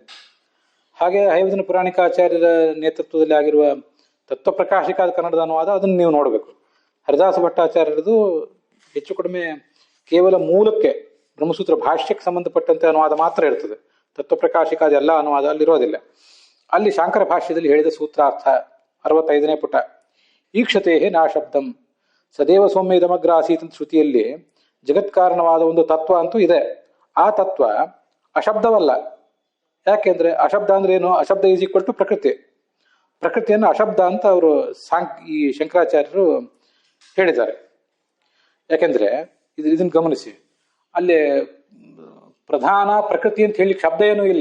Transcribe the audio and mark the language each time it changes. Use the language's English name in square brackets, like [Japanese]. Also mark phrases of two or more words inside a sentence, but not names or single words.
[Kannada] ಹಾಗೆ ಹೈವದನ ಪುರಾಣಿಕಾಚಾರ್ಯರ ನೇತೃತ್ವದಲ್ಲಿ ಆಗಿರುವ ತತ್ವಪ್ರಕಾಶಿಕ ಕನ್ನಡದ ಅನುವಾದ ಅದನ್ನು ನೀವು ನೋಡಬೇಕು. ಹರಿದಾಸ ಭಟ್ಟಾಚಾರ್ಯರದು ಹೆಚ್ಚು ಕಡಿಮೆ ಕೇವಲ ಮೂಲಕ್ಕೆ ಬ್ರಹ್ಮಸೂತ್ರ ಭಾಷ್ಯಕ್ಕೆ ಸಂಬಂಧಪಟ್ಟಂತೆ ಅನುವಾದ ಮಾತ್ರ ಇರ್ತದೆ. ತತ್ವಪ್ರಕಾಶಿಕ ಅದೆಲ್ಲ ಅನುವಾದ ಅಲ್ಲಿರೋದಿಲ್ಲ. ಅಲ್ಲಿ ಶಾಂಕರ ಭಾಷ್ಯದಲ್ಲಿ ಹೇಳಿದ ಸೂತ್ರಾರ್ಥ 65ನೇ ಪುಟ. [Sanskrit] ಈಕ್ಷತೆ ನಾ ಶಬ್ದಂ ಸದೇವ ಸೌಮ್ಯ ಇದಮಗ್ರ ಆಸೀತ್ [Kannada] ಅಂತ ಶ್ರುತಿಯಲ್ಲಿ ಜಗತ್ಕಾರಣವಾದ ಒಂದು ತತ್ವ ಅಂತೂ ಇದೆ. ಆ ತತ್ವ ಅಶಬ್ದವಲ್ಲ. ಯಾಕೆಂದ್ರೆ ಅಶಬ್ದ ಅಂದ್ರೆ ಏನು? [English] ಅಶಬ್ದ is equal to ಪ್ರಕೃತಿ. [Kannada] ಪ್ರಕೃತಿಯನ್ನು ಅಶಬ್ದ ಅಂತ ಅವರು ಈ ಶಂಕರಾಚಾರ್ಯರು ಹೇಳಿದ್ದಾರೆ. ಯಾಕೆಂದ್ರೆ ಇದನ್ನು ಗಮನಿಸಿ, ಅಲ್ಲಿ ಪ್ರಧಾನ ಪ್ರಕೃತಿ ಅಂತ ಹೇಳಿ ಶಬ್ದ ಏನೂ ಇಲ್ಲ.